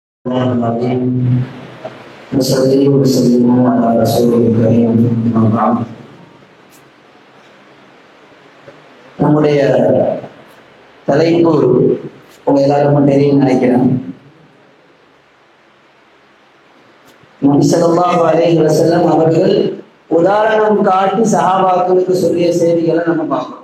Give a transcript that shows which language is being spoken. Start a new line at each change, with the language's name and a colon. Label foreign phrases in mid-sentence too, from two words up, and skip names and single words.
Arabic: العظيم وصلي وسلم على رسول الكريم أما بعد.
Tamil: நம்முடைய தலைப்பு உங்க எல்லாருக்கும் தெரியும் நினைக்கிறேன். நபி
Arabic: صلى الله عليه وسلم
Tamil: அவர்கள் உதாரணம் காட்டி சஹாபாக்களுக்கு சொல்லிய செய்திகளை நம்ம பார்க்கிறோம்.